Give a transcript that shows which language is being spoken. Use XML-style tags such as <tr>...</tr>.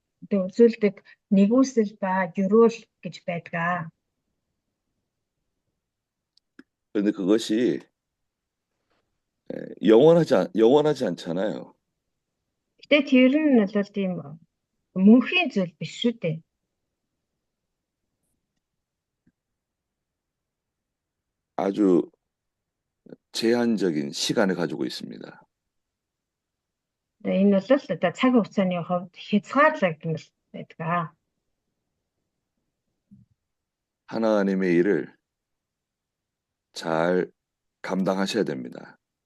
<mn>үзүүлдэг нэгүсэл ба гөрөөл гэж байдаг.</mn> <ko>그런데 그것이 영원하지 않잖아요.</ko> <mn>Гэтэ тэр нь бол тийм мөнхийн зүйл биш шүү дээ.</mn> <ko>아주 제한적인 시간을 가지고 있습니다.</ko> <mn>Энэ бол одоо цаг хугацааны хувьд хязгаарлагдмал байдаг.</mn> <ko>하나님의 일을 잘 감당하셔야 됩니다.</ko>